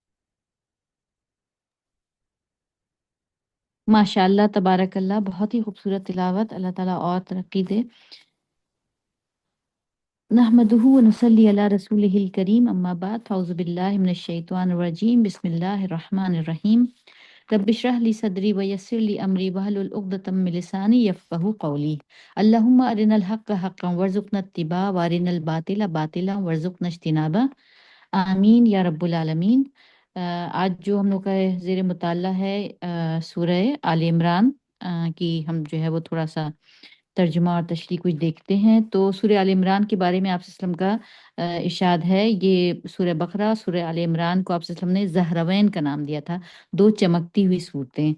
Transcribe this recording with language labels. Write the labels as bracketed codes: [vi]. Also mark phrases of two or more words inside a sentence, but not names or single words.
[ar] ما شاء الله تبارك الله, [ur] بہت ہی خوبصورت تلاوت. اللہ تعالیٰ اور ترقی دے. [ar] نحمده ونصلي على رسوله الكريم، أما بعد، فأعوذ بالله من الشيطان الرجيم، بسم الله الرحمن الرحيم. رب اشرح لي صدري ويسر لي أمري واحلل عقدة من لساني يفقهوا قولي. اللهم أرنا الحق حقا وارزقنا اتباعه وأرنا الباطل باطلا وارزقنا اجتنابه. آمين يا رب العالمين. [ur] آج جو ہم لوگ کا زیر مطالعہ ہے سورہ آل عمران کی، ہم جو ہے وہ تھوڑا سا ترجمہ اور تشریح کچھ دیکھتے ہیں. تو سورہ آل عمران کے بارے میں آپ وسلم کا ارشاد ہے، یہ سورہ بقرہ، سورہ آل عمران کو آپ وسلم نے زہراوین کا نام دیا تھا، دو چمکتی ہوئی سورتیں.